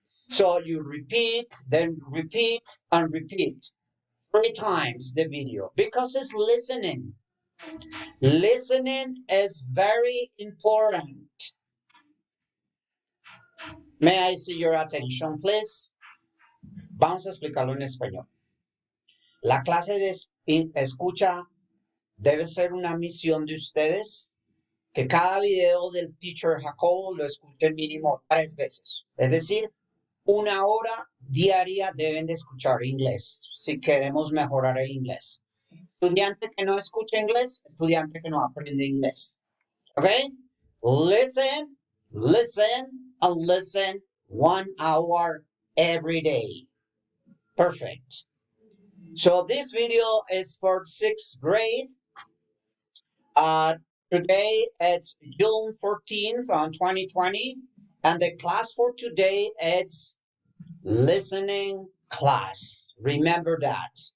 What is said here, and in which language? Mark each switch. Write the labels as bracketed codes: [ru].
[en] So you repeat, then repeat, and repeat 3 times the video because it's listening. Listening is very important. May I see your attention, please? [es] Vamos a explicarlo en español. La clase de escucha debe ser una misión de ustedes, que cada video del teacher Jacobo lo escuchen mínimo 3 veces. Es decir, 1 hora diaria deben de escuchar inglés si queremos mejorar el inglés. Estudiante que no escucha inglés, estudiante que no aprende inglés. ¿Ok? [en] Listen, listen, and listen 1 hour every day. Perfect. So this video is for 6th grade. Today it's June 14th on 2020, and the class for today is listening class. Remember that.